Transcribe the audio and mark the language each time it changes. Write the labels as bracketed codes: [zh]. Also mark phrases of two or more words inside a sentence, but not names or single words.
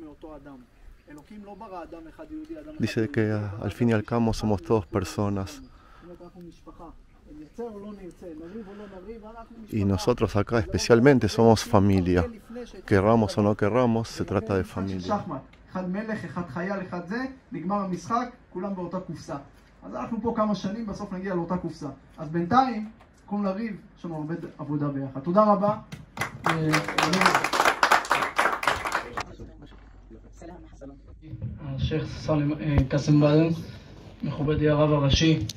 [es] Dice que al fin y al cabo somos todos personas. Y nosotros acá especialmente somos familia. Querramos o no querramos, se trata de familia. [he] אז אנחנו פה כמה שנים, בסוף נגיע לאותה קופסה. אז בינתיים, קום לריב, יש לנו הרבה עבודה ביחד. תודה רבה. השייח קאסם באדר, מכובדי הרב הראשי.